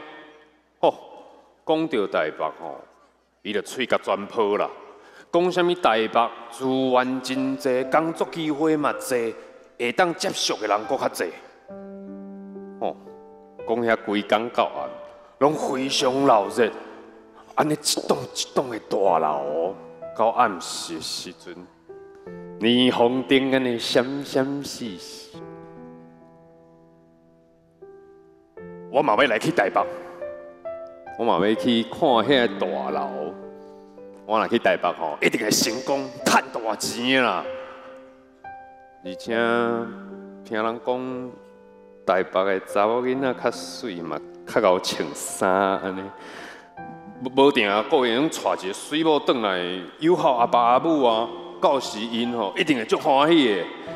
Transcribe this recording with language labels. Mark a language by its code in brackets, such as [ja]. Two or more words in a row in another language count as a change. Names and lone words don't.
[nan] 吼，讲到台北吼，伊就喙甲全破啦。讲什么台北资源真济，工作机会嘛济，会当接触的人搁较济。吼，讲遐规工到暗，拢非常闹热。安尼一栋一栋的大楼，到暗时的时阵。霓虹灯安尼闪闪烁烁，我嘛要来去台北，我嘛要去看遐大楼。我若去台北吼，一定会成功，赚大钱啦！而且听人讲，台北的查某囡仔较水嘛，较会穿衫安尼。无定啊，个人带一个水某转来友好阿爸阿母啊。到时因吼一定会足欢喜的。